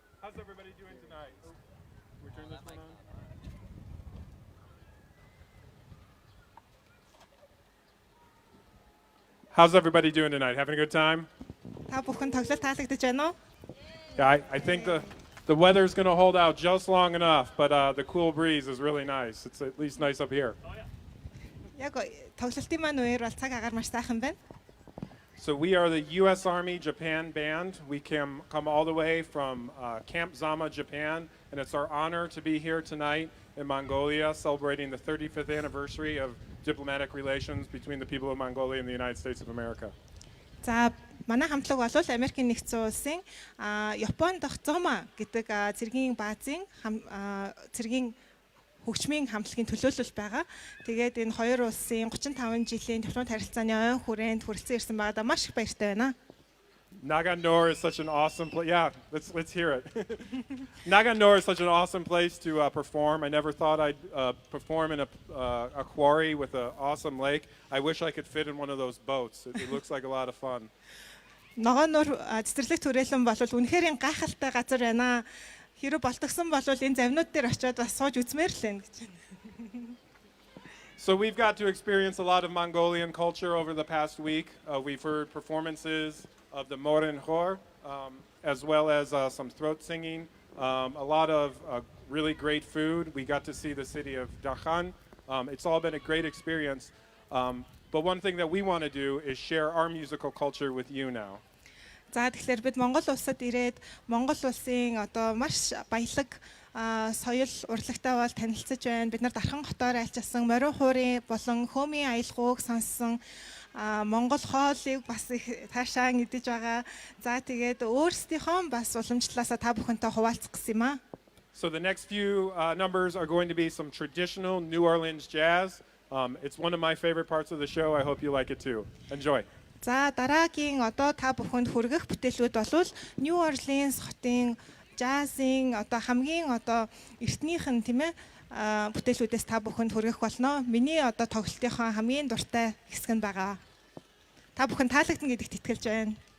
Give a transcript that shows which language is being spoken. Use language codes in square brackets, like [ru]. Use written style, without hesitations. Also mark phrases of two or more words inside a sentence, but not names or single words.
[en] How's everybody doing tonight? We turn this one on. How's everybody doing tonight? Having a good time? [mn] Та бүхэн тоглолт таалагдж байна уу? [en] Yeah, I think the weather's going to hold out just long enough, but the cool breeze is really nice. It's at least nice up here. [mn] Яг тоглолтын маань үеэр бол цаг агаар маш сайхан байна. [en] So we are the U.S. Army Japan Band. We come all the way from Camp Zama, Japan, and it's our honor to be here tonight in Mongolia celebrating the 35th anniversary of diplomatic relations between the people of Mongolia and the United States of America. [mn] За манай хамтлаг бол Америкийн нэгдсэн улсын Японд дахь Зома гэдэг цэргийн баазын цэргийн хөгжмийн хамтлагийн төлөөлөл байгаа. Тэгээд энэ хоёр улсын 35 жилийн дипломат харилцааны ойн хүрээнд хүрэлцэн ирсэн байгаадаа маш их баяртай байна. [en] Naganor is such an awesome place. Yeah, let's hear it. Naganor is such an awesome place to perform. I never thought I'd perform in a quarry with an awesome lake. I wish I could fit in one of those boats. It looks like a lot of fun. [mn] Ногооноор цэцэрлэг түрээлэн бол үнэхээр гайхалтай газар байна. Хэрэв болтгсон бол энэ завнууд дээр очиод бас сууж үзмээр л байна гэж байна. [en] So we've got to experience a lot of Mongolian culture over the past week. We've heard performances of the Morin Khor, as well as some throat singing, a lot of really great food. We got to see the city of Dakhan. It's all been a great experience. But one thing that we want to do is share our musical culture with you now. [mn] За тэгэхээр бид Монгол улсад ирээд Монгол улсын одоо маш баялаг соёл урлагтай бол танилцж байна. Бид нар Дархан хотоор альчилсан морин хуурын болон хөөмийн аялгауг сонссон Монгол хоолыг бас их таашаа идэж байгаа. За тэгээд өөрсдийнхөө бас уламжлалаасаа та бүхэнтэй хуваалцах гэсэн юм аа. [en] So the next few numbers are going to be some traditional New Orleans jazz. It's one of my favorite parts of the show. I hope you like it too. Enjoy. [mn] За дараагийн одоо та бүхэнд хүргэх бүтээлүүд бол New Orleans хотын джазын одоо хамгийн одоо эртнийхэн тийм ээ бүтээлүүдээс та бүхэнд хүргэх болно. Миний одоо тоглолтынхоо хамгийн дуртай хэсэг нь байгаа. Та бүхэн таалагдана гэдэгт итгэлж байна.